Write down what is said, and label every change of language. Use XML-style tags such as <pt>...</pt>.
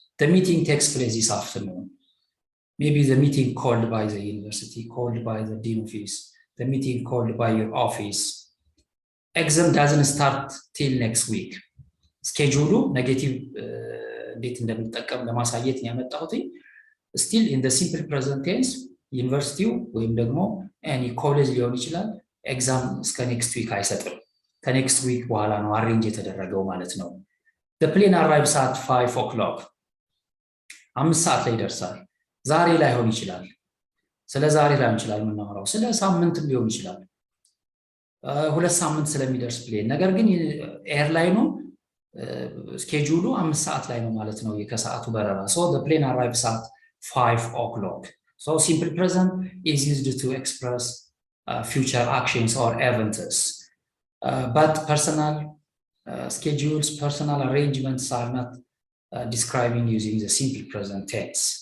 <en>The meeting takes place this afternoon. Maybe the meeting called by the university, called by the dean office, the meeting called by your office. Exam doesn't start till next week.</en> <am>Schedule negative እንዴት እንደምንጠቀም ለማሳየት ነው ያመጣሁት።</am> <en>still in the simple present tense</en> <am>ዩኒቨርሲቲው ወይም ደግሞ ኤኒ ኮሌጅ ሊሆን ይችላል ኤግዛም እስከ ኔክስት ዊክ አይሰጥም። ከኔክስት ዊክ በኋላ ነው አሬንጅ የተደረገው ማለት ነው።</am> <en>the plane arrives at 5 o'clock</en> <am>5 ሰዓት ላይ ይደርሳል። ዛሬ ላይሆን ይችላል። ስለ ዛሬ ላይሆን ይችላል የምናወራው፣ ስለ ሳምንት ሊሆን ይችላል። 2 ሳምንት ስለሚደርስ ፕሌን፣ ነገር ግን ኤርላይኑ ስኬጁሉ 5 ሰዓት ላይ ነው ማለት ነው የከሰዓቱ በረራ።</am> <en>so the plane arrives at 5 o'clock. So simple present is used to express future actions or events. But personal schedules, personal arrangements are not describing using the simple present tense.</en>